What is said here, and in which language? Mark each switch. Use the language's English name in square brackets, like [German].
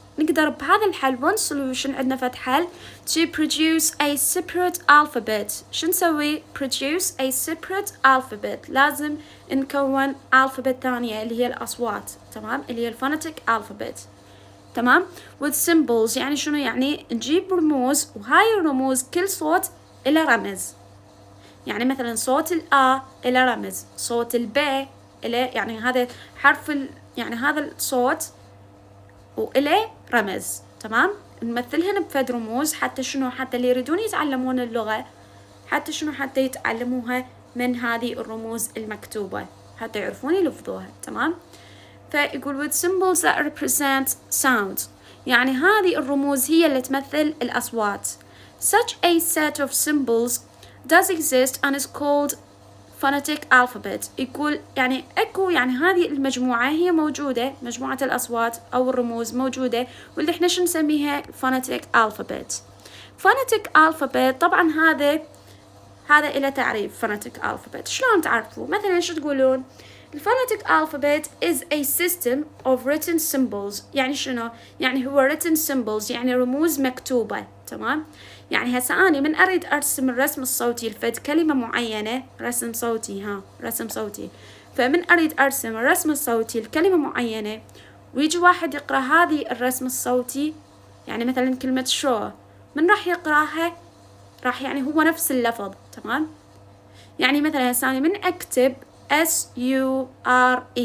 [Arabic] نقدر بهذا الحل [English] one solution [Arabic] عندنا فد حل [English] to produce a separate alphabet. [Arabic] شو نسوي؟ [English] produce a separate alphabet. [Arabic] لازم نكون alphabet ثانية اللي هي الأصوات، تمام؟ اللي هي الفونيتيك alphabet، تمام؟ [English] with symbols [Arabic] يعني شنو؟ يعني نجيب رموز، وهاي الرموز كل صوت إله رمز. يعني مثلا صوت الآ إله رمز، صوت الب إله، يعني هذا حرف يعني هذا الصوت وإله رمز، تمام؟ نمثلهن بفد رموز حتى شنو؟ حتى اللي يريدون يتعلمون اللغة حتى شنو؟ حتى يتعلموها من هذه الرموز المكتوبة، حتى يعرفون يلفظوها، تمام؟ فيقول [English] with symbols that represent sound، [Arabic] يعني هذه الرموز هي اللي تمثل الأصوات. [English] Such a set of symbols does exist and is called phonetic alphabet. [Arabic] يقول يعني اكو، يعني هذه المجموعة هي موجودة، مجموعة الأصوات أو الرموز موجودة، واللي احنا شو نسميها phonetic alphabet. phonetic alphabet طبعا هذا إلى تعريف phonetic alphabet. شلون تعرفوا؟ مثلا شو تقولون؟ [English] الphonetic alphabet is a system of written symbols. [Arabic] يعني شنو؟ يعني هو written symbols، يعني رموز مكتوبة، تمام؟ يعني هسه أنا من أريد أرسم الرسم الصوتي لفد كلمة معينة، رسم صوتي، رسم صوتي، فمن أريد أرسم الرسم الصوتي لكلمة معينة، ويجي واحد يقرأ هذه الرسم الصوتي، يعني مثلا كلمة شو، من راح يقرأها؟ راح يعني هو نفس اللفظ، تمام؟ يعني مثلا هسه أنا من أكتب SURE،